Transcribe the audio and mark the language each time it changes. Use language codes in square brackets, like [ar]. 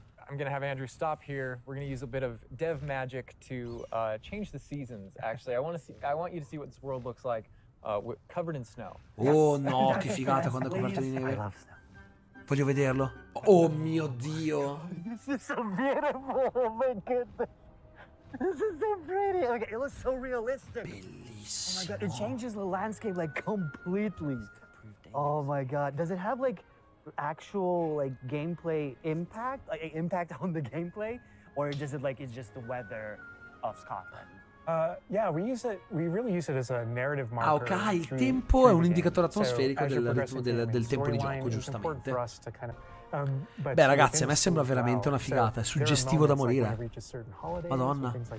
[en] I'm going to have Andrew stop here. We're going to use a bit of dev magic to change the seasons. Actually, I want you to see what this world looks like covered in snow. [it] Oh no, che figata quando è coperto di neve. Voglio vederlo. Oh mio Dio. [en] This is so beautiful. Oh my goodness. This is so pretty. Okay, it looks so realistic. [it] Bellissimo. [en] Oh my god, it changes the landscape like completely. Oh my god. Does it have like actual like gameplay impact? Like impact on the gameplay? Or does it like it's just the weather of Scotland? Yeah, we really use it as a narrative marker. [it] Ah, ok, il tempo è un indicatore atmosferico del ritmo del tempo di gioco, giustamente. Beh, ragazzi, a me sembra veramente una figata, è suggestivo da morire. Madonna.